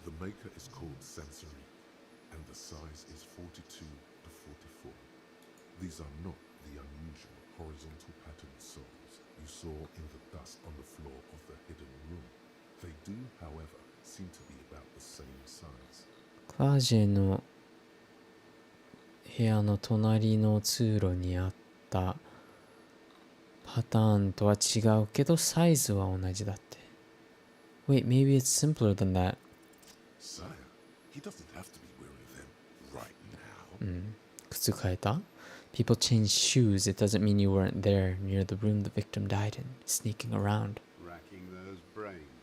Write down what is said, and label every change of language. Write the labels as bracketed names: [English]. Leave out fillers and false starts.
[English] The maker is called Sensory, and the size is 42 to 44. These are not the unusual horizontal patterned soles you saw in the dust on the floor of the hidden room. They do, however, seem to be about the same size. [Japanese] クラージェの部屋の隣の通路にあったパターンとは違うけどサイズは同じだって。 [English] Wait, maybe it's simpler than that. Sire, he doesn't have to be wearing them right now. [Japanese] 靴変えた? [English] People change shoes. It doesn't mean you weren't there near the room the victim died in, sneaking around. Racking those brains,